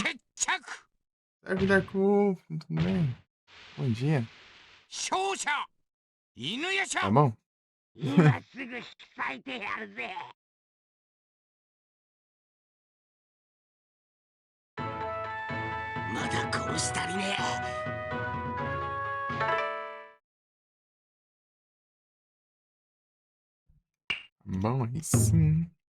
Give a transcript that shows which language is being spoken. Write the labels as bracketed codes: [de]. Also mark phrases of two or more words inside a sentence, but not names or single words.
[ja] 決着 [pt] Serve Dark Wolf, tudo bem. Bom dia. [ja] 勝者犬夜叉 [pt] Tá bom? [ja] 今すぐ引き裂いてやるぜ。まだ殺し足りねえ。 [pt] Bom, aí sim.